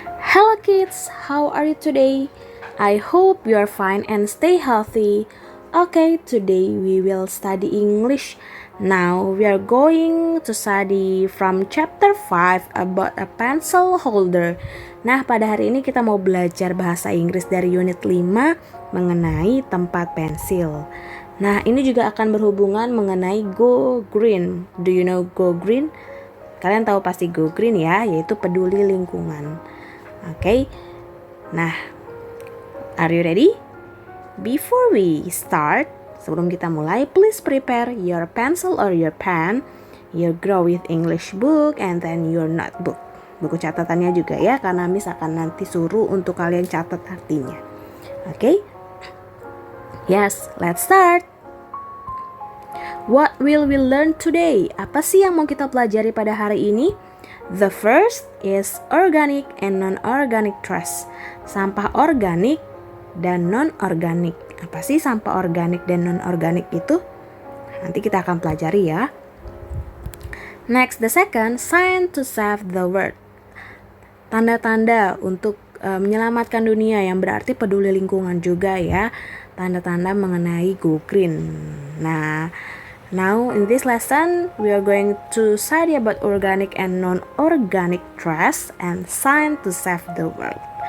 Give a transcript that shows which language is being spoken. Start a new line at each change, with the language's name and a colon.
English: Hello kids, how are you today? I hope you are fine and stay healthy. Okay, today we will study English. Now we are going to study from chapter 5 about a pencil holder.
Indonesian: Nah, pada hari ini kita mau belajar bahasa Inggris dari unit 5 mengenai tempat pensil. Nah, ini juga akan berhubungan mengenai go green.
English: Do you know go green?
Indonesian: Kalian tahu pasti go green ya, yaitu peduli lingkungan.
English: Okay, nah, are you ready? Before we start,
Indonesian: sebelum kita mulai,
English: please prepare your pencil or your pen, your Grow with English book, and then your notebook.
Indonesian: Buku catatannya juga ya, karena Miss akan nanti suruh untuk kalian catat artinya.
English: Okay? Yes, let's start. What will we learn today?
Indonesian: Apa sih yang mau kita pelajari pada hari ini?
English: The first is organic and non-organic trash.
Indonesian: Sampah organik dan non-organik. Apa sih sampah organik dan non-organik itu? Nanti kita akan pelajari ya.
English: Next, the second, sign to save the world.
Indonesian: Tanda-tanda untuk menyelamatkan dunia, yang berarti peduli lingkungan juga ya. Tanda-tanda mengenai go green.
English: Nah, now in this lesson we are going to study about organic and non-organic trash and sign to save the world.